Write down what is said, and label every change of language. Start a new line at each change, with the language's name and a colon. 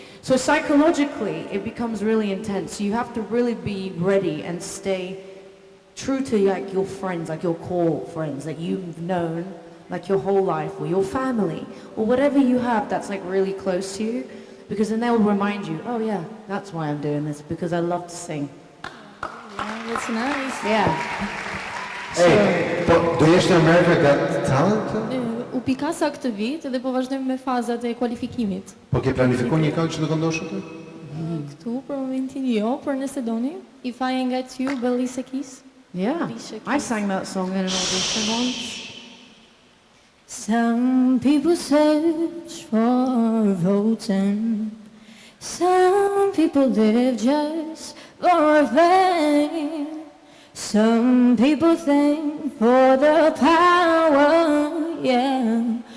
English: So psychologically, it becomes really intense. You have to really be ready and stay true to like your friends, like your core friends that you've known like your whole life, or your family, or whatever you have that's like really close to you, because then they'll remind you, oh yeah, that's why I'm doing this, because I love to sing. Yeah, that's nice. Yeah.
Albanian: Hey, do jesh në America Got Talent? U pikasa këtë vit dhe po vazhdojmë me fazat e kualifikimit. Po ke planifikuar një këngë që do këndosh atë? Këtu për momentin jo, por nëse doni, If I Ain't Got You, by Alicia Keys.
English: Yeah, Alicia I Keys. sang that song in an audition once. Some people search for voting. Some people live just for fame. Some people think for the power, yeah.